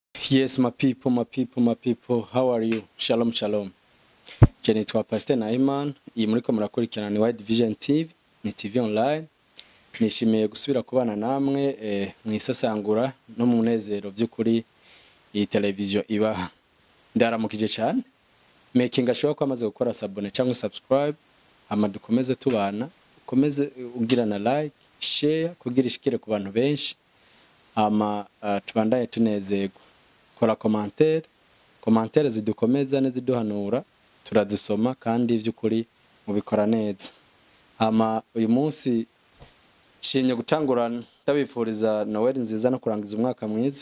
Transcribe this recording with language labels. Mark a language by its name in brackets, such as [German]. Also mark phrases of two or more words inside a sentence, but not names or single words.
[English] Yes, my people, my people, my people, how are you? [Hebrew] Shalom, shalom. [Rundi] Je nitwa Pasteur Nahimana, iyi muriko murakurikirana ni Wide Vision T V, ni T V online. Nishimiye gusubira kubana namwe, eh, mu isasangura no mu munezero by'ukuri iyi televiziyo ibaha. Ndaramukije cyane. Making ashobora ko amaze gukora sabone cyangwa subscribe, hama dukomeze tubana, ukomeze ugirana [English] like, share, [Rundi] kugira ishikire ku bantu benshi, hama, ah, tubandanye tunezerwa. Kora commentaire, commentaire zidukomeza n'iziduhanura, turazisoma kandi by'ukuri mubikora neza. Hama uyu munsi nshimye gutangura ndabifuriza Noel nziza no kurangiza umwaka mwiza.